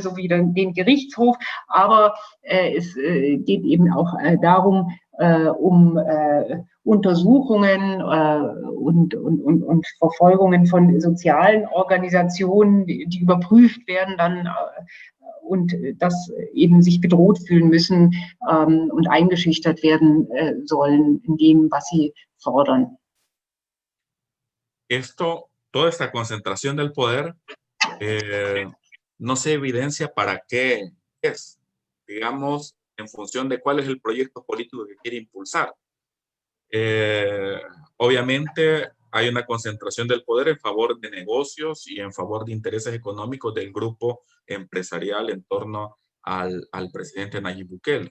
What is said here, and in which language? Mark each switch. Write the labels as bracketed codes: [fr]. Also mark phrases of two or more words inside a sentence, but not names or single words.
[de] sowie den Gerichtshof, aber es geht eben auch darum, um Untersuchungen und Verfolgungen von sozialen Organisationen, die überprüft werden dann und dass eben sich bedroht fühlen müssen und eingeschüchtert werden sollen in dem, was sie fordern. [es] Toda esta concentración del poder no se evidencia para qué es, digamos, en función de cuál es el proyecto político que quiere impulsar. Obviamente hay una concentración del poder en favor de negocios y en favor de intereses económicos del grupo empresarial en torno al presidente Nayib Bukele.